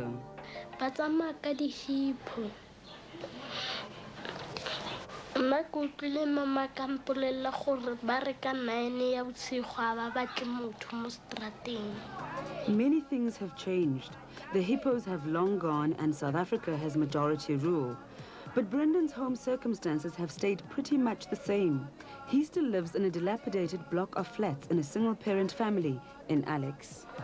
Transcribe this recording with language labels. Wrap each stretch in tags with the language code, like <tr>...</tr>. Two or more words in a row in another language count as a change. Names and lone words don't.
<tn>Batsamaya ka dihipho. Nna ke utlwile mama ka mpolelela gore ba re ka 9 ya bosigo ga ba batle motho mo strateng.</tn> <en>Many things have changed. The hippos have long gone and South Africa has majority rule. But Brendan's home circumstances have stayed pretty much the same. He still lives in a dilapidated block of flats in a single-parent family in Alex.</en>